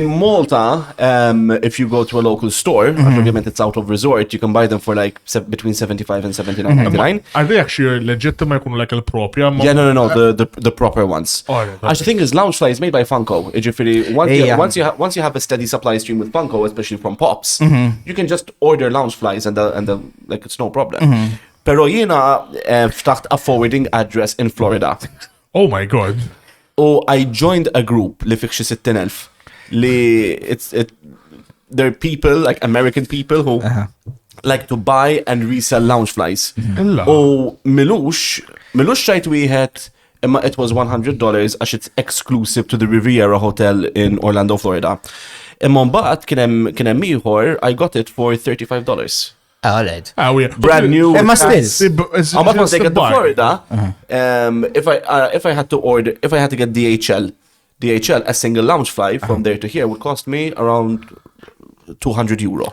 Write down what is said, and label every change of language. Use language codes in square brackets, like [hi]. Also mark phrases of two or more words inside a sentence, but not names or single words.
[en] In Malta, if you go to a local store, obviously it's out of resort, you can buy them for like between 75 and 79.99. Are they actually legitimate, like a propria? Yeah, no, the proper ones. Actually, the thing is, Loungefly is made by Funko. Once you have a steady supply stream with Funko, especially from Pops, you can just order Loungeflies and like it's no problem. [mt] Pero jiena ftaħt [en] a forwarding address in Florida. Oh my god. Oh, I joined a group [mt] li fik xi 60,000 li [en] they're people, like American people who like to buy and resell Loungeflies. Oh, [mt] milux xajt wieħed imma [en] it was $100 għax it's exclusive to the Riviera Hotel in Orlando, Florida. [mt] Imma mbagħad kien hemm ieħor [en] I got it for $35. All right. Brand new. It must be. I'm not going to take it to Florida. If I had to get DHL, a single Loungefly from there to here would cost me around €200.